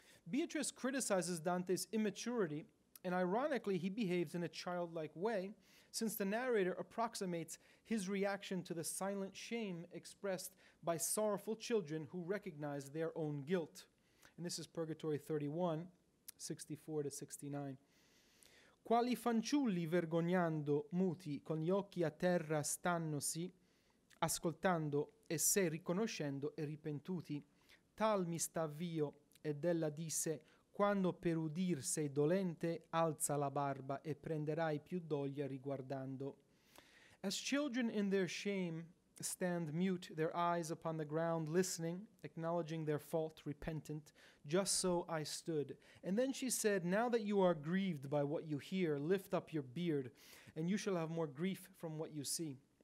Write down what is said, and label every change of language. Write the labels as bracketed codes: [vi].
[en] Beatrice criticizes Dante's immaturity, and ironically, he behaves in a childlike way, since the narrator approximates his reaction to the silent shame expressed by sorrowful children who recognize their own guilt. And this is Purgatory 31, 64 to 69. [it] Quali fanciulli vergognando muti con gli occhi a terra stannosi, ascoltando e sé riconoscendo e ripentuti, tal mi sta vio. Ed ella disse, quando per udir sei dolente, alza la barba e prenderai più doglia riguardando. [en] As children in their shame stand mute, their eyes upon the ground, listening, acknowledging their fault, repentant, just so I stood. And then she said, now that you are grieved by what you hear, lift up your beard, and you shall have more grief from what you see.